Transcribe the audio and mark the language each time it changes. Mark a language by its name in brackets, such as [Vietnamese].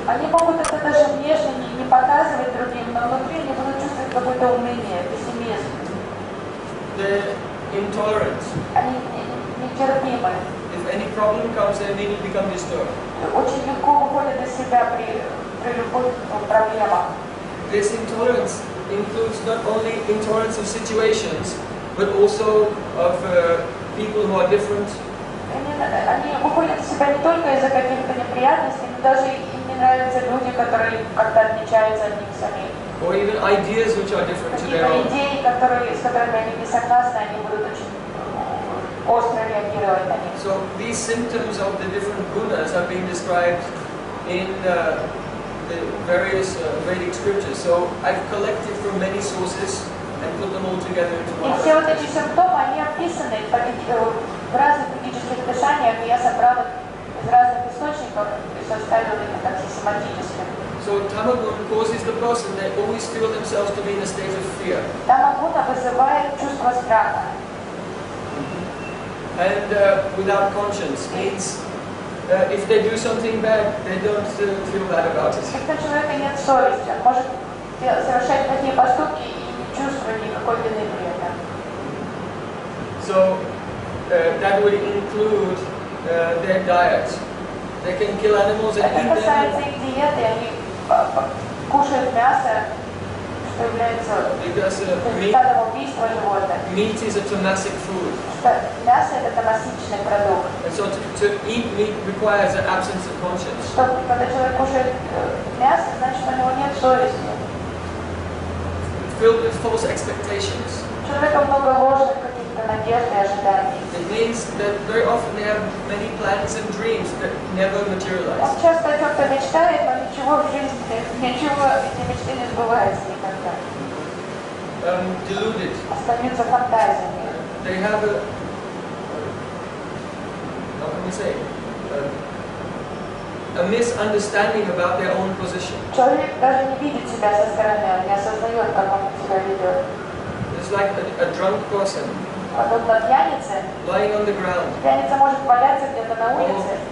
[Russian] Они могут это даже внешне не показывать другим, но внутри они будут чувствовать какое-то уныние, пессимизм. [English] They're intolerant. [Russian] Они нетерпимы. [English] If any problem comes, they immediately become disturbed. [Russian] Очень легко выходят из себя при любых проблемах. [English] This intolerance includes not only intolerance of situations, but also of people who are different. [Russian] Они выходят из себя не только из-за каких-то неприятностей, но даже им не нравятся люди, которые как-то отличаются от них самих. [English] Or even ideas which are different to their [Russian] Какие-то [English] own. [Russian] идеи, с которыми они не согласны, они будут очень остро реагировать на них. [English] So these symptoms of the different gunas have been described in the various Vedic scriptures. So I've collected from many sources and put them all together into [Russian] И [English] one. [Russian] все вот эти симптомы, они описаны в разных ведических писаниях, и я собрал их из разных источников и составил их как систематически. [English] So tamaguna causes the person, they always feel themselves to be in a state of fear. [Russian] Тамагуна вызывает чувство страха. [English] And without conscience means if they do something bad, they don't feel bad about it. [Russian] Если у человека нет совести, он может совершать такие поступки и не чувствовать никакой вины при этом. [English] So that would include their diet. They can kill animals and [Russian] Это [English] eat [Russian] касается [English] them. [Russian] их диеты, они кушают мясо, что является результатом убийства животных. [English] Meat is a tamasic food. [Russian] Мясо это тамасичный продукт. [English] And so to eat meat requires an absence of conscience. [Russian] Что когда человек кушает мясо, значит у него нет совести. [English] Filled with false expectations. [Russian] У человека много ложных каких-то надежд и ожиданий. [English] It means that very often they have many plans and dreams that never materialize. [Russian] Он часто о чем-то мечтает, но ничего в жизни, ничего эти мечты не сбываются никогда. [English] Deluded. [Russian] Остаются фантазиями. [English] They have a, how can we say, a misunderstanding about their own position. [Russian] Человек даже не видит себя со стороны, он не осознает, как он себя ведет. [English] It's like a drunk person [Russian] Подобно пьянице, [English] lying on the ground, [Russian] пьяница может валяться где-то на улице,